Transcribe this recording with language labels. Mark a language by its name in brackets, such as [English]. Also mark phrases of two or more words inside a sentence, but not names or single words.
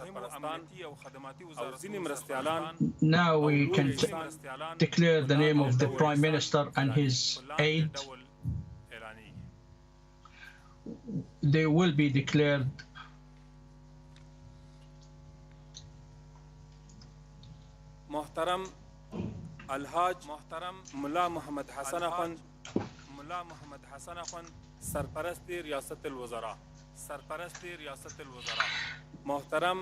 [English] Now we can declare the name of the Prime Minister and his aide. They will be declared. [Pashto] محترم الحاج ملا محمد حسن اخوند سرپرست ریاست الوزراء محترم